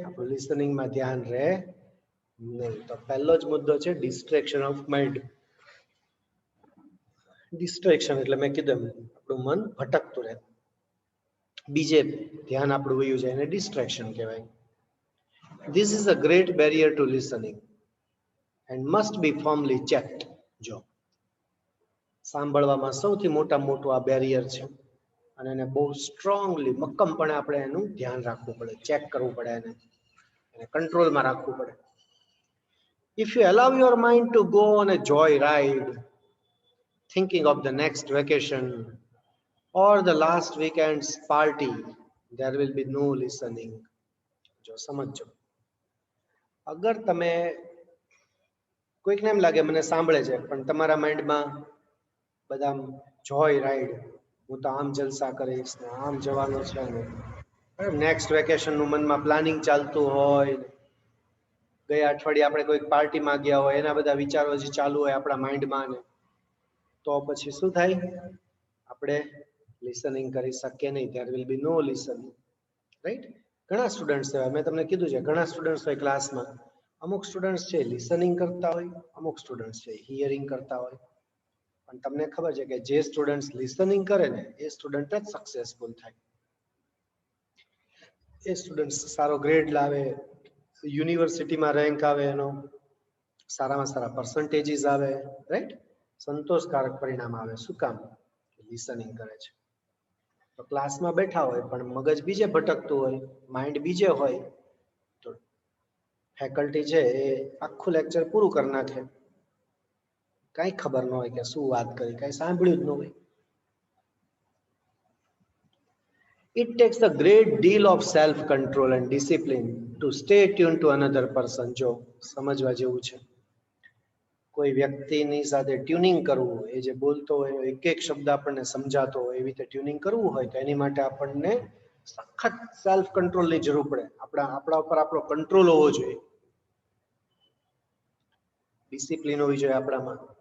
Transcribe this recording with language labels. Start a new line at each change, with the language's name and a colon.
Gujarati: આપણું લિસનિંગમાં ધ્યાન રહે નહીં. તો પહેલો જ મુદ્દો છે
English: Distraction of mind.
Gujarati: ડિસ્ટ્રેક્શન એટલે મેં કીધું આપણું મન ભટકતું રહે, બીજે ધ્યાન આપણું વયું જાય, એને ડિસ્ટ્રેક્શન કહેવાય.
English: This is a great barrier to listening and must be firmly checked.
Gujarati: જો સાંભળવામાં સૌથી મોટું આ બેરિયર છે અને એને બહુ સ્ટ્રોંગલી, મક્કમપણે આપણે એનું ધ્યાન રાખવું પડે, ચેક કરવું પડે, એને કંટ્રોલમાં રાખવું પડે.
English: If you allow your mind to go on a joy ride, thinking of the next vacation or the last weekend's party, there will be no listening.
Gujarati: જો સમજો, અગર તમે, કોઈકને એમ લાગે મને સાંભળે છે પણ તમારા માઇન્ડમાં બધા જોય રાઈડ, હું તો આમ જલસા કરીશ ને આમ જવાનું છે ને નેક્સ્ટ વેકેશનનું મનમાં પ્લાનિંગ ચાલતું હોય, ગયા અઠવાડિયે આપણે કોઈક પાર્ટીમાં ગયા હોય એના બધા વિચારો જે ચાલુ હોય આપણા માઇન્ડમાં, ને તો પછી શું થાય? આપણે લિસનિંગ કરી શકીએ નહીં.
English: there will be no listening, right.
Gujarati: ઘણા સ્ટુડન્ટ્સ હોય, મેં તમને કીધું છે, ઘણા સ્ટુડન્ટ્સ હોય ક્લાસમાં. અમુક સ્ટુડન્ટ્સ છે લિસનિંગ કરતા હોય, અમુક સ્ટુડન્ટ્સ છે હિયરિંગ કરતા હોય. પણ તમને ખબર છે કે જે સ્ટુડન્ટ્સ લિસનિંગ કરે ને એ સ્ટુડન્ટ જ સક્સેસફુલ થાય. એ સ્ટુડન્ટ સારો ગ્રેડ લાવે, યુનિવર્સિટીમાં રેન્ક આવે, એનો સારામાં સારા પર્સન્ટેજીસ આવે, રાઈટ. સંતોષકારક પરિણામ આવે. શું કામ? લિસનિંગ કરે છે. તો ક્લાસમાં બેઠા હોય પણ મગજ બીજે ભટકતું હોય, માઇન્ડ બીજે હોય, તો ફેકલ્ટી છે એ આખું લેક્ચર પૂરું કરી નાખે, કઈ ખબર ન હોય કે શું વાત કરી, કઈ સાંભળ્યું જ ન હોય.
English: It takes a great deal of self-control and discipline to stay tuned to another person.
Gujarati: જો સમજવા જેવું છે, કોઈ વ્યક્તિની સાથે ટ્યુનિંગ કરવું, એ જે બોલતો હોય એક એક શબ્દ આપણને સમજાતો હોય એવી રીતે ટ્યુનિંગ કરવું હોય તો એની માટે આપણને સખત સેલ્ફ કંટ્રોલની જરૂર પડે. આપણા ઉપર આપણો કંટ્રોલ હોવો જોઈએ, ડિસિપ્લિન હોવી જોઈએ આપણામાં.